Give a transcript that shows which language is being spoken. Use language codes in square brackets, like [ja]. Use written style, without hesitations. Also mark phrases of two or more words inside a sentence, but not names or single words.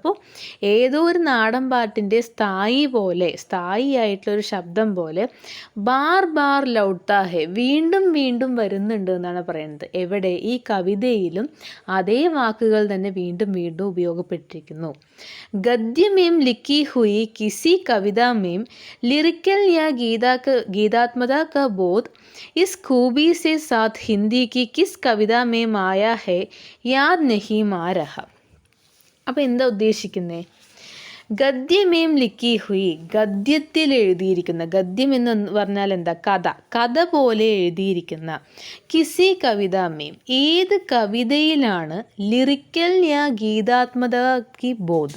[ml] അപ്പോൾ ഏതോ ഒരു നാടൻ പാട്ടിൻ്റെ സ്ഥായി ആയിട്ടുള്ളൊരു ശബ്ദം പോലെ [hi] बार बार लौटा है, [ml] വീണ്ടും വരുന്നുണ്ട് എന്നാണ് പറയുന്നത്. എവിടെ? ഈ കവിതയിലും അതേ വാക്കുകൾ തന്നെ വീണ്ടും ഉപയോഗപ്പെട്ടിരിക്കുന്നു. [hi] गद्य में लिखी हुई किसी कविता में लिरिकल या गीतात्मता का बोध इस खूबी से साथ हिंदी की किस कविता में माया है याद नहीं आ रहा. [ml] അപ്പോൾ എന്താ ഉദ്ദേശിക്കുന്നത്? [hi] गद्य में लिखी हुई, [ml] ഗദ്യത്തിൽ എഴുതിയിരിക്കുന്ന, ഗദ്യം എന്ന് പറഞ്ഞാൽ എന്താ? കഥ പോലെ എഴുതിയിരിക്കുന്ന. [hi] किसी कविता में, [ml] ഏത് കവിതയിലാണ് [hi] लिरिकल या गीतात्मक की बोध.